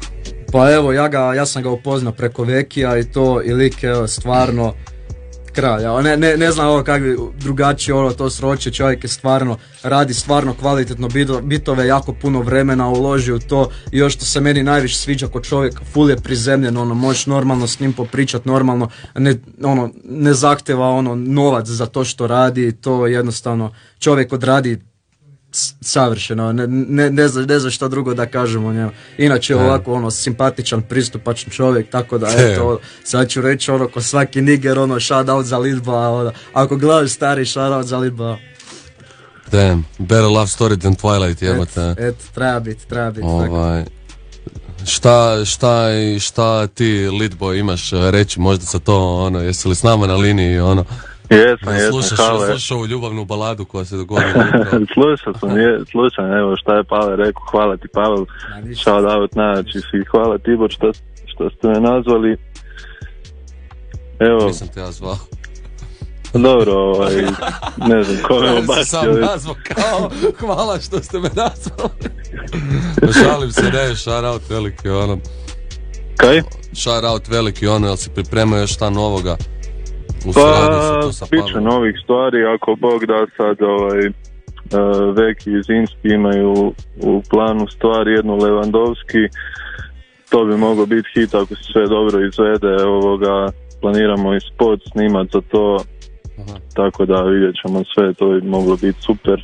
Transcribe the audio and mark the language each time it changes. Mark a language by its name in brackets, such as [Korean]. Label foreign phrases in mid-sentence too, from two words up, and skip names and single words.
[Croatian] Pa evo, ja sam ga upoznao preko Vekija i to, i lik je stvarno kralj, ne znam ovo kako bi drugačije ono to sroči, čovjek je stvarno, radi stvarno kvalitetno bitove, jako puno vremena uloži u to i još što se meni najviše sviđa kod čovjeka, full je prizemljen, ono, možeš normalno s njim popričat, normalno, ne zahtjeva ono novac za to što radi i to jednostavno čovjek odradi savršeno, ne znam šta drugo da kažem o njemu. Inače ovako ono simpatičan, pristupačan čovjek, tako da eto, sad ću reći ono ko svaki niger, ono [English] shout out [Croatian] za Lidba, ono, ako gledaš stari [English] shout out [Croatian] za Lidba. [English] Damn, better love story than Twilight, [Croatian] jebate. Eto, treba biti. Šta ti Lidboy imaš reći možda sa to, ono, jesi li s nama na liniji, ono? Jesam, slušao ovu ljubavnu baladu koja se dogodila. Slušam, evo šta je Pavel rekao, hvala ti Pavel, [English] shout out [Croatian] najjači svi, hvala Tibor što ste me nazvali. Evo. Nisam te ja zvao. Dobro, ne znam, ko me Ja sam obacio. sam nazvao kao, hvala što ste me nazvali. Šalim se, ne, [English] shout out [Croatian] veliki ono. Kaj? [English] Shout out [Croatian] veliki ono, jel si pripremao još šta novoga? U suradnji sa to sa bit će Pavlom? novih stvari, ako Bog da sad Veki i Zimski imaju u planu stvari, jednu Levandovski, to bi moglo biti hit ako se sve dobro izvede, planiramo i spot snimat za to, tako da vidjet ćemo sve, to bi moglo biti super.